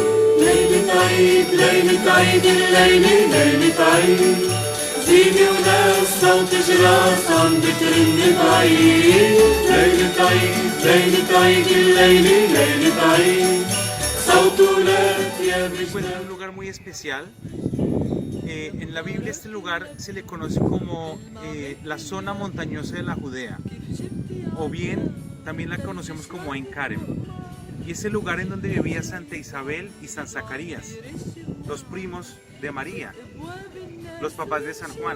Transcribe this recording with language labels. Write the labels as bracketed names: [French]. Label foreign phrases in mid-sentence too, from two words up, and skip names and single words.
[Arabic] ليلة عيد ليلة عيد الليلة ليلة عيد زينة وناس صوت جراس عم بترن بعيد ليلة عيد ليلة عيد الليلة ليلة عيد صوت ولاد يا [Spanish] Pues es un lugar muy especial. En la Biblia este lugar se le conoce como la zona montañosa de la Judea, o bien también la conocemos como Ein Karem. Y es el lugar en donde vivía Santa Isabel y San Zacarías, los primos de María, los papás de San Juan.